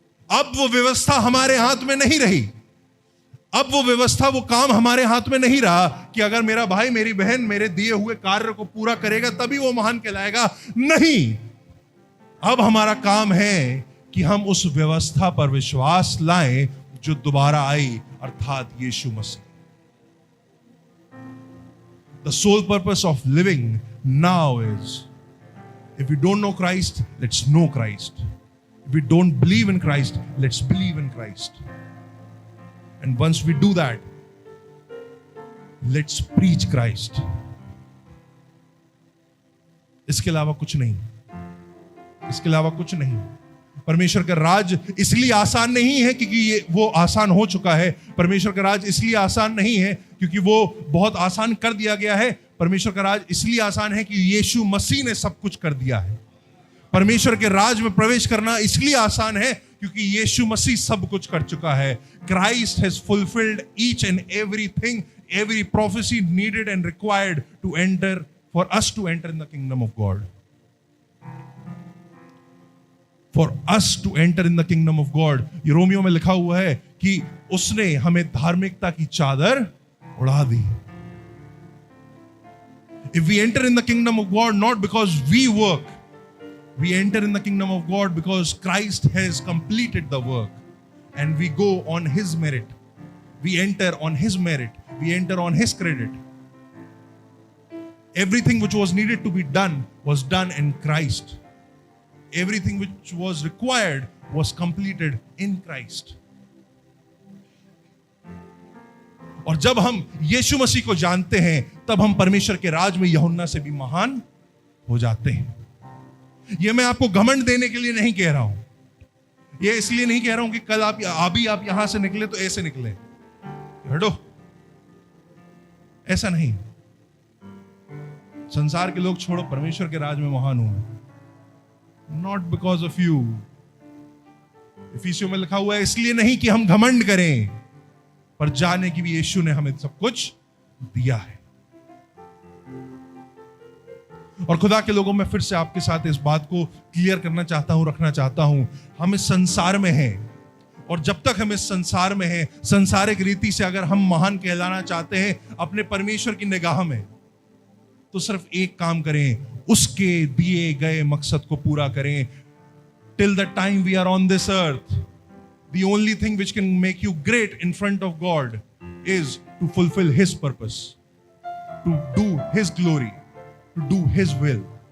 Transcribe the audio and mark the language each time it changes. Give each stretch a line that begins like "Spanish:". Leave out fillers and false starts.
Hindi: अब वो व्यवस्था हमारे हाथ में नहीं रही, अब वो व्यवस्था, वो काम हमारे हाथ में नहीं रहा कि अगर मेरा भाई मेरी बहन मेरे दिए हुए कार्य को पूरा करेगा तभी वो महान कहलाएगा। नहीं, अब हमारा काम है कि हम उस व्यवस्था पर विश्वास लाएं जो दोबारा आई, अर्थात यीशु मसीह।
English: The sole purpose of living now is, if we don't know Christ, let's know Christ. If we don't believe in Christ, let's believe in Christ. And once we do that, let's preach Christ.
Hindi: इसके अलावा कुछ नहीं, इसके अलावा कुछ नहीं। परमेश्वर का राज इसलिए आसान नहीं है क्योंकि ये वो आसान हो चुका है। परमेश्वर का राज इसलिए आसान नहीं है क्योंकि वो बहुत आसान कर दिया गया है। परमेश्वर का राज इसलिए आसान है कि यीशु मसीह ने सब कुछ कर दिया है। परमेश्वर के राज में प्रवेश करना इसलिए आसान है क्योंकि यीशु मसीह सब कुछ कर चुका है।
English: Christ has fulfilled each and everything, every prophecy needed and required to enter, for us to enter in the kingdom of God. for us to enter in the kingdom of God.
Hindi: ये Romeo में लिखा हुआ है कि उसने हमें धार्मिकता की चादर उड़ा दी.
English: If we enter in the kingdom of God not because we work, we enter in the kingdom of God because Christ has completed the work and we go on His merit. We enter on His merit. We enter on His credit. Everything which was needed to be done was done in Christ. Everything which was required was completed in Christ.
Hindi: और जब हम यीशु मसीह को जानते हैं तब हम परमेश्वर के राज में यूहन्ना से भी महान हो जाते हैं. यह मैं आपको घमंड देने के लिए नहीं कह रहा हूं. यह इसलिए नहीं कह रहा हूं कि कल आप यहां से निकले तो ऐसे निकले, हटो, ऐसा नहीं. संसार के लोग छोड़ो, परमेश्वर के राज में महान हूं.
English: Not because of you.
Hindi: इफिसियों में लिखा हुआ है इसलिए नहीं कि हम घमंड करें, पर जाने की भी यीशु ने हमें सब कुछ दिया है. और खुदा के लोगों, मैं फिर से आपके साथ इस बात को क्लियर करना चाहता हूं, रखना चाहता हूं. हम इस संसार में हैं, और जब तक हम इस संसार में हैं, संसारिक रीति से अगर हम महान कहलाना चाहते हैं अपने परमेश्वर की निगाह में, तो सिर्फ एक काम करें, उसके दिए गए मकसद को पूरा करें.
English: Till the time we are on this earth, the only thing which can make you great in front of God is to fulfill His purpose, to do His glory, to do His will.